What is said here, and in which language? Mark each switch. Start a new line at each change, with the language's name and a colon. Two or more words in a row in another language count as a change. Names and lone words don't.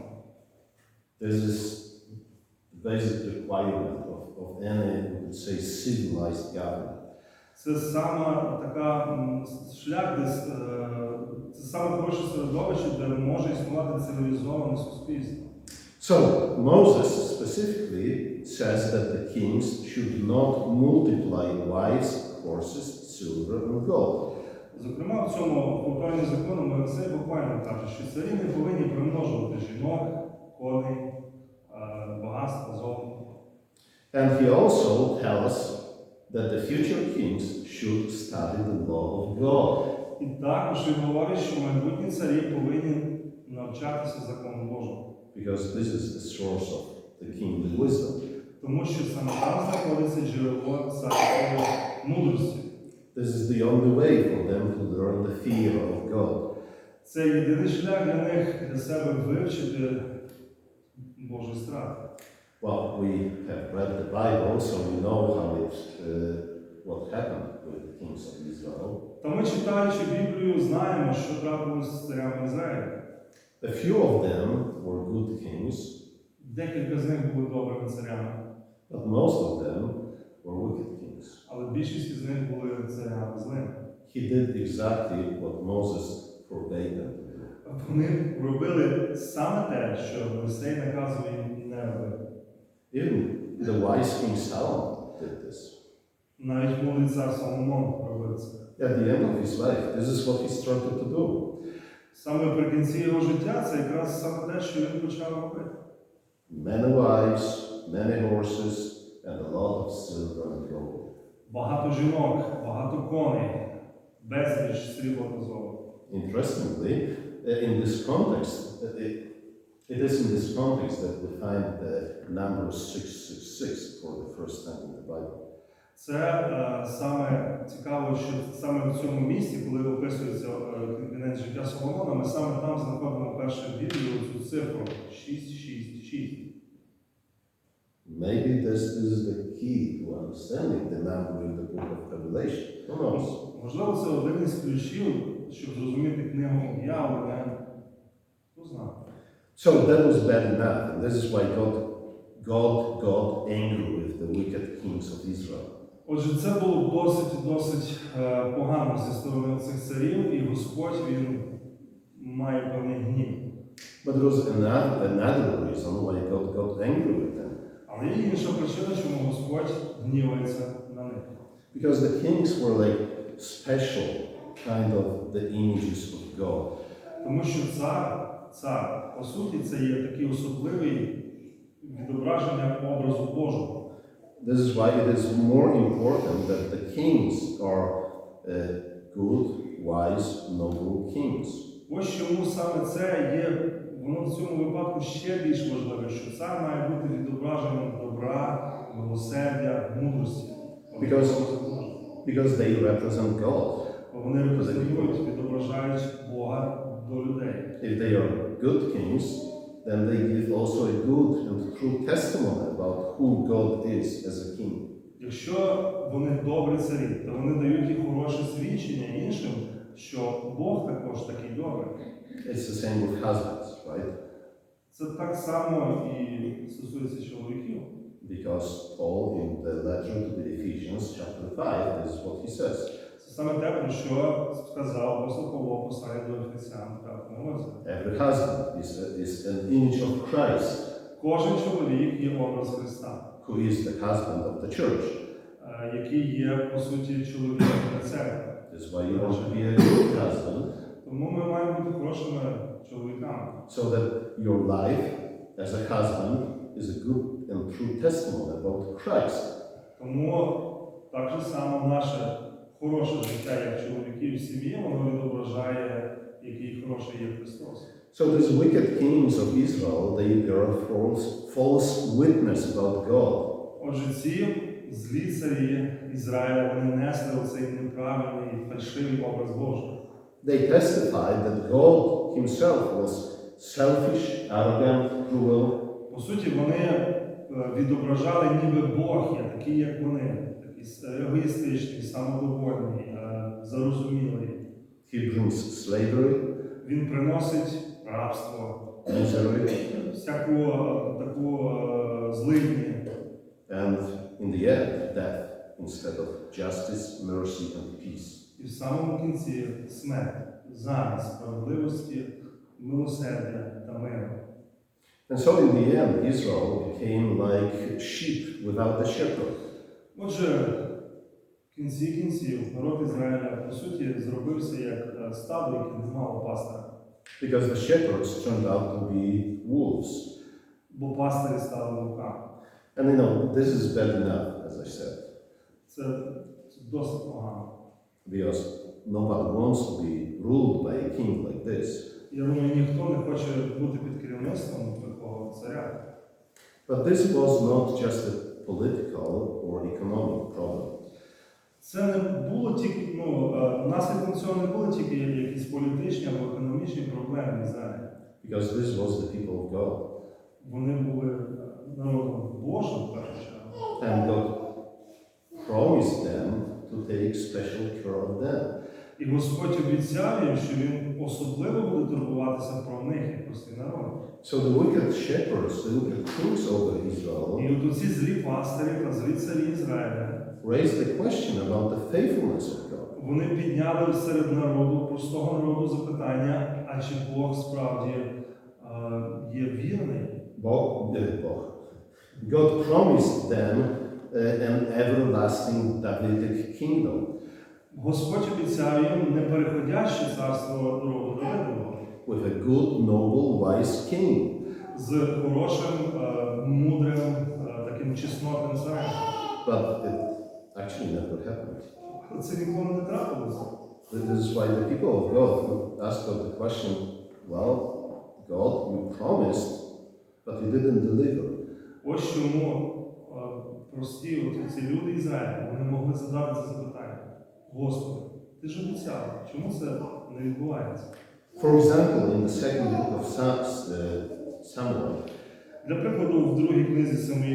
English: This is the basic requirement of any, we would say, civilized government.
Ukrainian: Це саме така шлях, це саме хороше середовище, де може існувати цивілізоване суспільство.
English: So Moses specifically says that the kings should not multiply wives, horses, silver, and gold.
Ukrainian: Зокрема, в цьому повторенні закону Мойсей буквально каже, що царі не повинні примножувати жінок, коней, багатства, золота.
English: And he also tells that the future kings should study the law of God.
Ukrainian: І також він говорить, що майбутні царі повинні навчатися закону Божому.
English: Because this is the source of the kingly wisdom.
Ukrainian: Тому що саме там знаходиться джерело царської мудрості.
English: This is the only way for them to learn the fear of God.
Ukrainian: Це єдиний шлях для них, для себе вивчити Божий страх.
English: Well, we have read the Bible, so we know how what happened with the kings of Israel.
Ukrainian: Та ми, читаючи Біблію, знаємо, що трапилось з царями Ізраїля.
English: A few of them were good kings,
Ukrainian: Декілька з них були добрими царями,
English: but most of them were wicked kings.
Ukrainian: але більшість з них були царями злими.
English: He did exactly what Moses forbade them to do.
Ukrainian: Вони робили саме те, що Мойсей наказував їм не робити.
English: Even the wise king Solomon did this.
Ukrainian: Навіть мудрий цар Соломон робив це.
English: At the end of his life, this is what he started to do.
Ukrainian: Саме наприкінці його життя це якраз саме те, що він почав робити.
English: Many wives, many horses, and a lot of silver and gold.
Ukrainian: Багато жінок, багато коней, безліч срібла та золота.
English: Interestingly, in this context, it is in this context that we find the number 666 for the first time in the Bible.
Ukrainian: Це саме цікаво, що саме в цьому місці, коли описується кінець життя Соломона, ми саме там знаходимо першу в Біблії цю цифру 666.
English: Maybe this is the key to understanding the number in the book of Revelation. Who knows?
Ukrainian: Можливо, це один із ключів щоб зрозуміти книгу Об'явлення, хто знає.
English: So that was bad enough, and this is why God got angry with the wicked kings of Israel.
Ukrainian: Отже, це було досить погано зі сторони цих царів, і Господь, він має певний гнів.
English: But there was another reason why God got angry with them.
Ukrainian: Але є інша причина, чому Господь гнівається на них.
English: Because the kings were like special kind of the images of God.
Ukrainian: Тому що цар, по суті, це є такий особливий відображення образу Божого.
English: This is why it is more important that the kings are good, wise, noble kings.
Ukrainian: Ось чому саме це є, воно в цьому випадку ще більш важливе, що цар має бути відображенням добра, милосердя, мудрості.
English: Because they represent God.
Ukrainian: Вони репрезентують, відображають Бога до людей.
English: If they are good kings, then they give also a good and true testimony about who God is as a king.
Ukrainian: Якщо вони добрі царі, то вони дають і хороше свідчення іншим, що Бог також такий добрий.
English: It's the same with husbands, right?
Ukrainian: Це так само і стосується чоловіків.
English: Because Paul in the letter to the Ephesians, chapter 5, this is what he says.
Ukrainian: Це саме те, про що сказав апостол Павло в посланні до Ефесян, так,
English: Every husband is an image of Christ.
Ukrainian: Кожен чоловік є образ Христа.
English: Who is the husband of the church.
Ukrainian: Який є, по суті, чоловіком на церкві.
English: That's why you want to be a good husband.
Ukrainian: Тому ми маємо бути хорошими чоловіками.
English: So that your life as a husband is a good and true testimony about Christ.
Ukrainian: Тому так же само наше хороше життя як чоловіків в сім'ї, воно відображає, який хороший є Христос.
English: So these wicked kings of Israel, they bear false witness about God.
Ukrainian: Отже, ці злі царі Ізраїля, вони несли оцей неправильний, фальшивий образ Божий.
English: They testified that God himself was selfish, arrogant, cruel.
Ukrainian: По суті, вони відображали, ніби Бог є, такий, як вони, такий егоїстичний, самодовольний, зарозумілий.
English: He brings slavery.
Ukrainian: Він приносить рабство,
English: misery,
Ukrainian: всяку таку злидні.
English: And in the end, death instead of justice, mercy, and peace.
Ukrainian: І в самому кінці смерть замість справедливості, милосердя та миру.
English: And so in the end, Israel became like sheep without a shepherd.
Ukrainian: Отже, в кінці кінців народ Ізраїля, по суті, зробився як стадо, яке не мало пастора.
English: Because the shepherds turned out to be wolves.
Ukrainian: Бо пастирі стали вовками.
English: And you know, this is bad enough, as I said.
Ukrainian: Це досить погано.
English: Because nobody wants to be ruled by a king like this.
Ukrainian: Я думаю, ніхто не хоче бути під керівництвом такого царя.
English: But this was not just a political or economic problem.
Ukrainian: Це не було тільки, наслідком цього не були тільки якісь політичні або економічні проблеми в Ізраїлі.
English: Because this was the people of God.
Ukrainian: Вони були народом Божим, в першу чергу.
English: And God promised them to take special care of them.
Ukrainian: І Господь обіцяв їм, що Він особливо буде турбуватися про них, як простий народ.
English: So the wicked shepherds, the wicked kings over Israel,
Ukrainian: І от ці злі пастирі та злі царі Ізраїля
English: raised the question about the faithfulness of God.
Ukrainian: вони підняли серед народу, простого народу запитання, а чи Бог справді є вірний?
English: God promised them an everlasting Davidic kingdom.
Ukrainian: Господь обіцяв їм непереходяще царство роду Давидового.
English: With a good, noble, wise king.
Ukrainian: З хорошим, мудрим, таким чеснотним царем.
English: But it actually never happened.
Ukrainian: Але це ніколи не трапилося.
English: This is why the people of God asked God the question, well, God, you promised, but you didn't deliver.
Ukrainian: Ось чому прості ці люди Ізраїля, вони могли задати це запитання. Господи, ти ж обіцяв, чому це не відбувається?
English: For example, in the second book of Samuel,
Ukrainian: для прикладу, в другій книзі Самуїла,